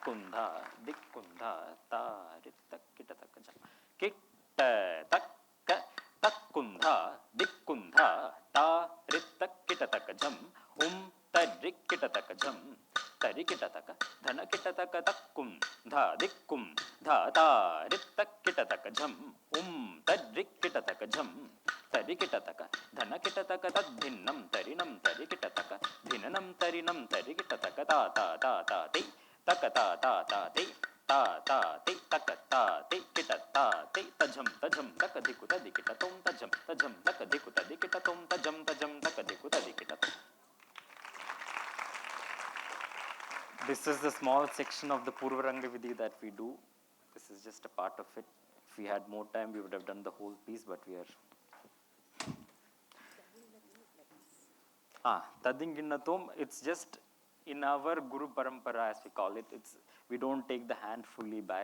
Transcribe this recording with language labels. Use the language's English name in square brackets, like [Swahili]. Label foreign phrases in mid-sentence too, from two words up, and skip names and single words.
[English] Takkundha, dikkundha, ta, ritta, kitta takka jam. ta takka takkundha dikkundha ta rittakkita jam tarikita jam tarikita dhanakita takkum dha dikkum dha ta rittakkita jam tarikita jam tarikita dhanakita tadhinnam tarinam tarikita dhinanam tarinam tarikita ta ti takata ta ti ta ti takata ti kita ta ti tajam takadikuta dikita tom tajam takadikuta dikita tom tajam takadikuta dikita tom. This is the small section of the Purvaranga Vidhi that we do. This is just a part of it. If we had more time, we would have done the whole piece, but we are. Tadinginnatom, it's just in our [Sanskrit] Guru Parampara, [English] as we call it, we don't take the hand fully back.